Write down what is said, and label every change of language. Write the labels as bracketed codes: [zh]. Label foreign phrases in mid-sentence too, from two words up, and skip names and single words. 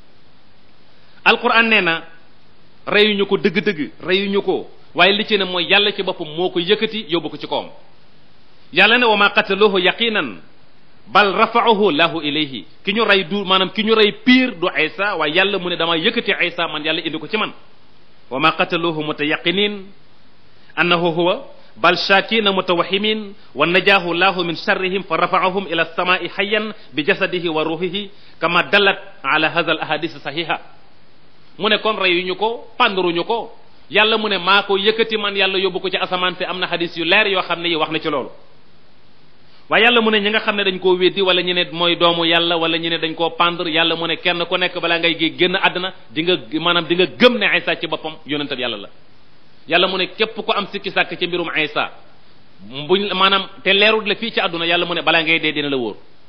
[wo] alquran nee na reyuñu ko dëgg-dëgg reyuñu ko waaye li ci ne mooy yàlla ci boppam moo ko yëkkati yóbbu ko ci kawam yàlla ne [ar] وما قتلوه يقينا بل رفعه الله إليه [wo] ki ñu rey du maanaam ki ñu rey pire du Isa waaye yàlla mu ne dama yëkkati Isa man yàlla indi ko ci man [ar] وما قتلوه متيقنين أنه هو بل شاكين متوهمين ونجاه الله من شرهم فرفعهم إلى السماء حيا بجسده وروحه كما دلت على هذا الأحاديث صحيحة [wo] mu ne kon reyuñu ko pandruñu ko yàlla mu ne maa ko yëkkati man yàlla yóbbu ko ci asamaan te am na hadis yu leer yoo xam ne yi wax na ci loolu waaye yàlla mu ne ñi nga xam ne dañ koo weddi wala ñu ne mooy doomu yàlla wala ñu ne dañ koo pendre yàlla mu ne kenn ku nekk balaa ngay génn àddina di nga gëm ne Isa ci boppam yonentab yàlla la yàlla mu ne képp ku am sikki sàkk ci mbirum Isa buñ maanaam te leerul la fii ci àdduna yàlla mu ne balaa ngay dee dina la wóor